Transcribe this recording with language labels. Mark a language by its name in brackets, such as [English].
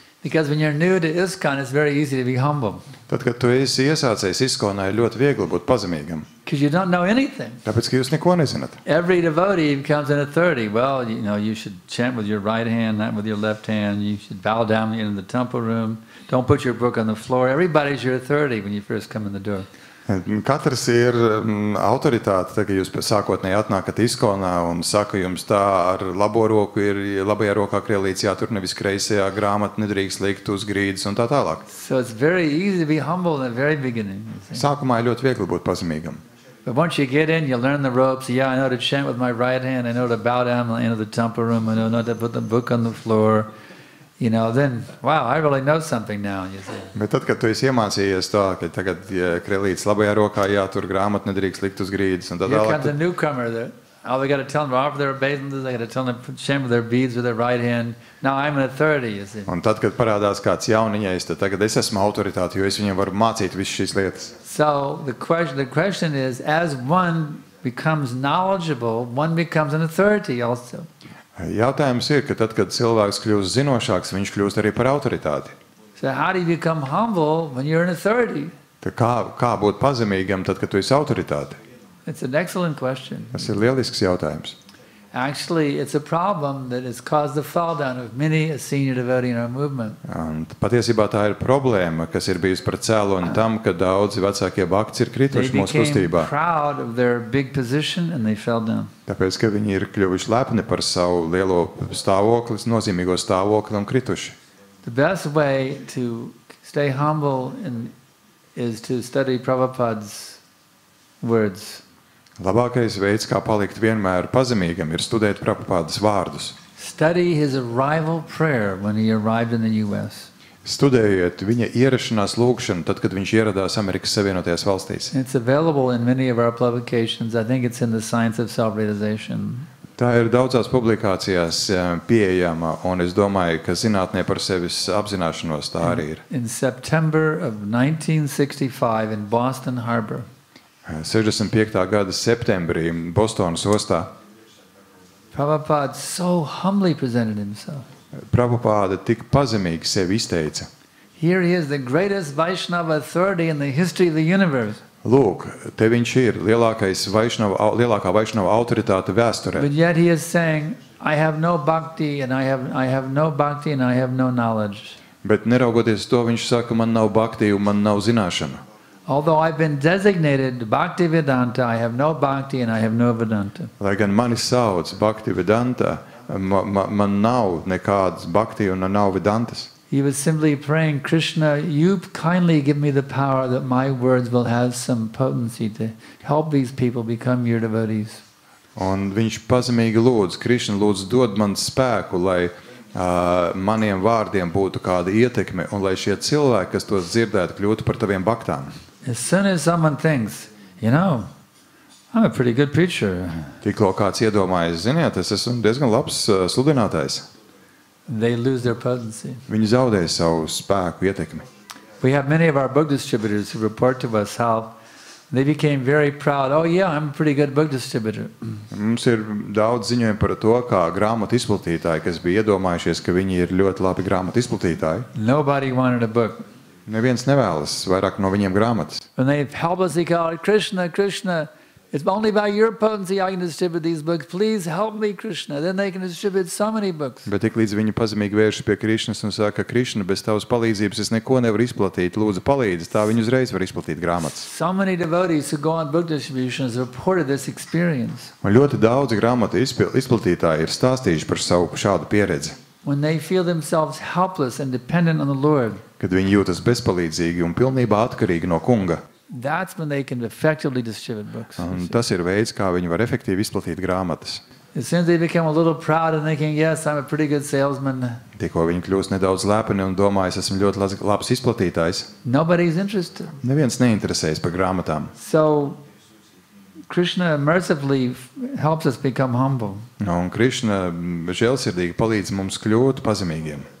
[English] Because when you're new to ISKCON, it's very easy to be humble. [Latvian] Tad, kad tu esi iesācējis ISKCONā, ir ļoti viegli būt pazemīgam. [English] Because you don't know anything. [Latvian] Tāpēc, ka jūs neko nezināt. [English] Every devotee becomes an authority. Well, you should chant with your right hand, not with your left hand. You should bow down in the temple room. Don't put your book on the floor. Everybody's your authority when you first come in the door. [Latvian] Katrs ir autoritāte, tā, ka jūs sākotnēji atnākat ISKCONā un saka jums tā ar labo roku ir labajā rokā krielīts jātur, nevis kreisajā, grāmatu nedrīkst likt uz grīdas un tā tālāk. [English] So it's very easy to be humble in the very beginning. [Latvian] Sākumā ir ļoti viegli būt pazemīgam. [English] But once you get in, you learn the ropes. Yeah, I know to chant with my right hand. I know to bow down in the temple room. I know not to put the book on the floor. Then, wow, I really know something now, you see. [Latvian] Bet tad, kad tu esi iemācījies tā, ka tagad krielītes labajā rokā jātur, grāmatu nedrīkst likt uz grīdas un tā tālāk. [English] Here comes a newcomer there. Oh, we got to tell them to offer their obeisances. They got to tell them to chant with their beads with their right hand. Now I'm an authority, you see. [Latvian] Un tad, kad parādās kāds jauniņais, tad tagad es esmu autoritāte, jo es viņiem varu mācīt visas šīs lietas. [English] So the question is, as one becomes knowledgeable, one becomes an authority also. [Latvian] Jautājums ir, ka tad, kad cilvēks kļūst zinošāks, viņš kļūst arī par autoritāti. [English] So how do you become humble when you're an authority? [Latvian] Tā kā būt pazemīgam tad, kad tu esi autoritāte? [English] It's an excellent question. [Latvian] Tas ir lielisks jautājums. [English] Actually, it's a problem that has caused the fall down of many a senior devotee in our movement. [Latvian] Un patiesībā tā ir problēma, kas ir bijusi par cēloni tam, ka daudzi vecākie bakti ir krituši mūsu kustībā. [English] They became proud of their big position and they fell down. [Latvian] Tāpēc, ka viņi ir kļuvuši lepni par savu lielo stāvokli, nozīmīgo stāvokli un krituši. [English] The best way to stay humble is to study Prabhupada's words. [Latvian] Labākais veids, kā palikt vienmēr pazemīgam, ir studēt Prabhupādas vārdus. [English] Study his arrival prayer when he arrived in the US. [Latvian] Studējiet viņa ierašanās lūgšanu, tad, kad viņš ieradās Amerikas Savienotajās valstīs. [English] It's available in many of our publications. I think it's in the Science of Self-Realization. [Latvian] Tā ir daudzās publikācijās pieejama, un es domāju, ka zinātnē par sevis apzināšanos tā arī ir. [English] In September of 1965 in Boston Harbor. [Latvian] 65. gada septembrī Bostonas ostā. [English] Prabhupada so humbly presented himself. [Latvian] Prabhupada tik pazemīgi sevi izteica. [English] Here he is, the greatest Vaishnava authority in the history of the universe. [Latvian] Lūk, te viņš ir lielākā Vaishnava autoritāte vēsturē. [English] But yet he is saying, I have no bhakti and I have no bhakti and I have no knowledge. [Latvian] Bet neraugoties to, viņš saka, man nav bhakti un man nav zināšana. [English] Although I've been designated Bhakti Vedanta, I have no bhakti and I have no Vedanta. [Latvian] Lai gan mani sauc Bhakti Vedanta, man nav nekādas bhakti un nav Vedantas. [English] He was simply praying, Krishna, you kindly give me the power that my words will have some potency to help these people become your devotees. [Latvian] Un viņš pazemīgi lūdz, Krishna lūdz dod man spēku, lai maniem vārdiem būtu kāda ietekme un lai šie cilvēki, kas tos dzirdētu, kļūtu par taviem baktām. [English] As soon as someone thinks, I'm a pretty good preacher. [Latvian] Tikko kāds iedomājas, ziniet, es esmu diezgan labs sludinātājs. [English] They lose their potency. [Latvian] Viņi zaudē savu spēku, ietekmi. [English] We have many of our book distributors who report to us how they became very proud. Oh yeah, I'm a pretty good book distributor. [Latvian] Mums ir daudz ziņojumu par to, kā grāmatu izplatītāji, kas bija iedomājušies, ka viņi ir ļoti labi grāmatu izplatītāji. [English] Nobody wanted a book. [Latvian] Neviens nevēlas vairāk no viņiem grāmatas. [English] And they helplessly call, Krishna, Krishna, it's only by your potency I can distribute these books. Please help me, Krishna. Then they can distribute so many books. [Latvian] Bet tik līdz viņi pazemīgi vēršas pie Krišnas un saka, Krišna, bez tavas palīdzības es neko nevaru izplatīt. Lūdzu, palīdzi, tā viņi uzreiz var izplatīt grāmatas. [English] So many devotees who go on book distributions reported this experience. [Latvian] Un ļoti daudzi grāmatu izplatītāji ir stāstījuši par savu šādu pieredzi. [English] when they feel themselves helpless and dependent on the Lord, [Latvian] kad viņi jūtas bezpalīdzīgi un pilnībā atkarīgi no kunga. [English] that's when they can effectively distribute books. [Latvian] Un tas ir veids, kā viņi var efektīvi izplatīt grāmatas. [English] As soon as they become a little proud and thinking, yes, I'm a pretty good salesman, [Latvian] Tikko viņi kļūst nedaudz lepni un domā, es esmu ļoti labs izplatītājs, [English] nobody's interested. [Latvian] neviens neinteresējas par grāmatām. [English] So Krishna mercifully helps us become humble [Latvian] Un Krišna žēlsirdīgi palīdz mums kļūt pazemīgiem,